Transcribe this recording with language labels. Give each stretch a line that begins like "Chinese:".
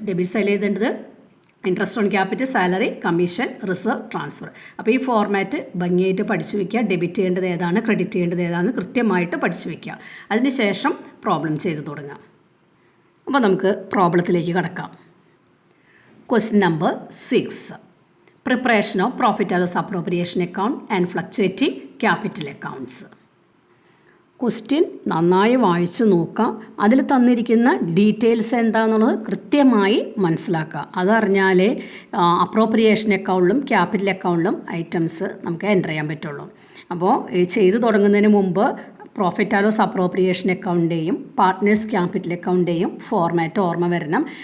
Malayalam: Debit സൈഡിൽ എഴുതേണ്ടത് interest on capital, salary, commission, reserve, transfer. അപ്പോൾ ഈ ഫോർമാറ്റ് ഭംഗിയായിട്ട് പഠിച്ചു വയ്ക്കുക. ഡെബിറ്റ് ചെയ്യേണ്ടത് ഏതാണ്, ക്രെഡിറ്റ് ചെയ്യേണ്ടത് ഏതാണെന്ന് കൃത്യമായിട്ട് പഠിച്ചു വയ്ക്കുക. അതിനുശേഷം പ്രോബ്ലം ചെയ്ത് തുടങ്ങാം. അപ്പോൾ നമുക്ക് പ്രോബ്ലത്തിലേക്ക് കടക്കാം.
English: Question number 6. Preparation of profit and loss appropriation account and fluctuating capital accounts.
Malayalam: Question നന്നായി വായിച്ച് നോക്കുക. അതിൽ തന്നിരിക്കുന്ന ഡീറ്റെയിൽസ് എന്താണെന്നുള്ളത് കൃത്യമായി മനസ്സിലാക്കുക. അതറിഞ്ഞാലേ അപ്രോപ്രിയേഷൻ അക്കൗണ്ടിലും ക്യാപിറ്റൽ അക്കൗണ്ടിലും ഐറ്റംസ് നമുക്ക് എൻ്റർ ചെയ്യാൻ പറ്റുള്ളൂ. അപ്പോൾ ചെയ്തു തുടങ്ങുന്നതിന് മുമ്പ് profit and loss appropriation അക്കൗണ്ടിൻ്റെയും partners capital അക്കൗണ്ടിൻ്റെയും format ഓർമ്മ വരണം.